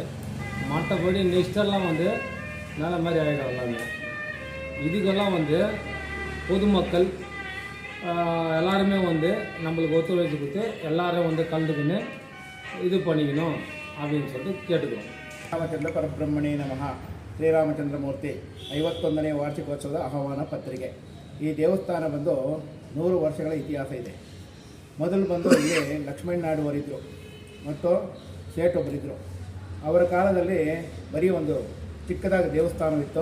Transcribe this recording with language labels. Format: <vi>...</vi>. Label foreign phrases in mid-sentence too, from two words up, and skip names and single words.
<ta>மற்றபடி நெக்ஸ்டெல்லாம் வந்து நல்ல மாதிரி ஆகிடும் எல்லாமே. இதுக்கெல்லாம் வந்து பொதுமக்கள் எல்லாருமே வந்து நம்மளுக்கு ஒத்துழைப்பு கொடுத்து எல்லாரும் வந்து கலந்துக்கின்னு இது பண்ணிக்கணும் அப்படின்னு சொல்லிட்டு கேட்டுக்கிறோம்.</ta> <kn>ರಾಮಚಂದ್ರ ಪರಬ್ರಹ್ಮಣೇ ನಮಃ. ಶ್ರೀರಾಮಚಂದ್ರಮೂರ್ತಿ 51ನೇ ವಾರ್ಷಿಕೋತ್ಸವದ ಆಹ್ವಾನ ಪತ್ರಿಕೆ. ಈ ದೇವಸ್ಥಾನ ಬಂದು 100 ವರ್ಷಗಳ ಇತಿಹಾಸ ಇದೆ. ಮೊದಲು ಬಂದು ಇಲ್ಲಿ ಲಕ್ಷ್ಮಣ ನಾಡುವರಿದ್ದರು ಮತ್ತು ಶೇಠೊಬ್ಬರಿದ್ದರು. ಅವರ ಕಾಲದಲ್ಲಿ ಬರೀ ಒಂದು ಚಿಕ್ಕದಾಗಿ ದೇವಸ್ಥಾನವಿತ್ತು.</kn>